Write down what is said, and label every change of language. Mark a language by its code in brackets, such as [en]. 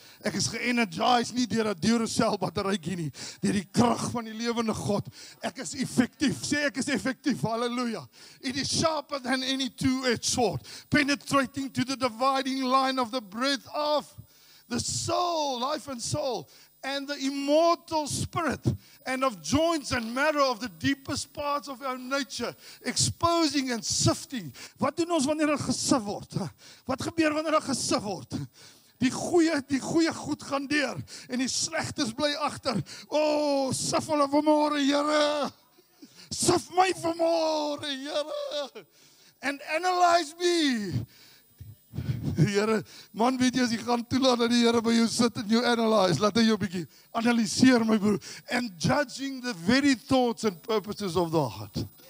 [af] Ek is ge-energize nie deur 'n Duracell batterytjie nie, deur die krag van die lewende God. Ek is effektief. Sê ek is effektief. Halleluja. [en] It is sharper than any two-edged sword, penetrating to the dividing line of the breath of the soul, life and soul, and the immortal spirit, and of joints and marrow of the deepest parts of our nature, exposing and sifting. [af] Wat doen ons wanneer gesif word? Wat gebeur wanneer gesif word? Die goeie goed gaan deur, en die slegtes bly agter. O, sif hulle vanmôre, Here. Sif my vanmôre, Here. [en] And analyze me. [af] Die Here, man, weet jy, as jy gaan toelaat dat die Here by jou sit en jou analyse, laat hy jou 'n bietjie analyseer, my broer, [en] and judging the very thoughts and purposes of the heart.